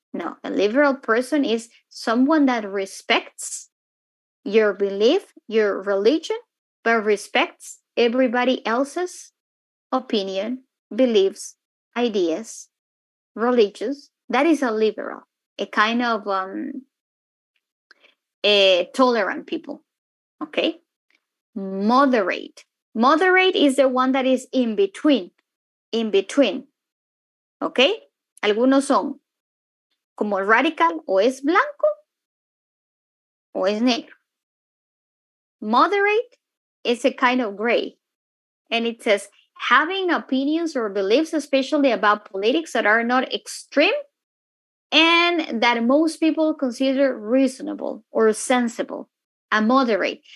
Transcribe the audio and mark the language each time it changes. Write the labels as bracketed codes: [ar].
[en] No, a liberal person is someone that respects your belief, your religion, but respects everybody else's opinion, beliefs, ideas, religious. That is a liberal, a kind of a tolerant people. Okay. Moderate. Moderate is the one that is in between. In between. Okay. [es] Algunos son como radical, o es blanco o es negro. [en] Moderate is a kind of gray. And it says having opinions or beliefs, especially about politics, that are not extreme and that most people consider reasonable or sensible. A moderate.